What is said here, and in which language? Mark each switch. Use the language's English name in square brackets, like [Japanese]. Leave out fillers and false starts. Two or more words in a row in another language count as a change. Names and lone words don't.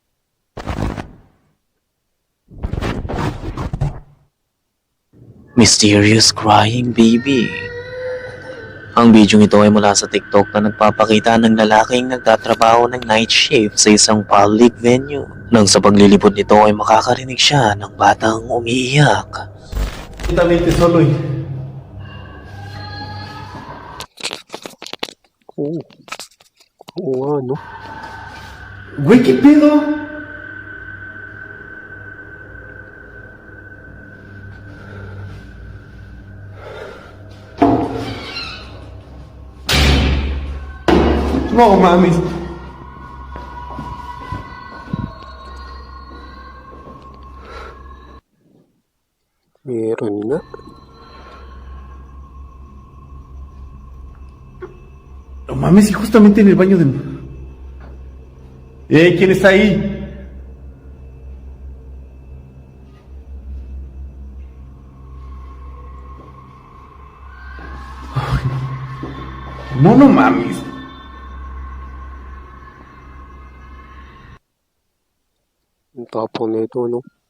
[Filipino] Mysterious Crying Baby. Ang bidyong ito ay mula sa TikTok na nagpapakita ng lalaking nagtatrabaho ng [English] night shift [Filipino] sa isang [English] public venue. [Filipino] Nang sa paglilipod nito ay makakarinig siya ng batang umiiyak. [Spanish] Completamente solo y [Filipino] Oo, no? [Spanish] güey, ¿qué pedo? No mames. [Filipino] Meron nga. [Spanish] No mames, y justamente en el baño de... ¿Quién está ahí? Ay, no, no mames. [Filipino] Ang tapon nito, no?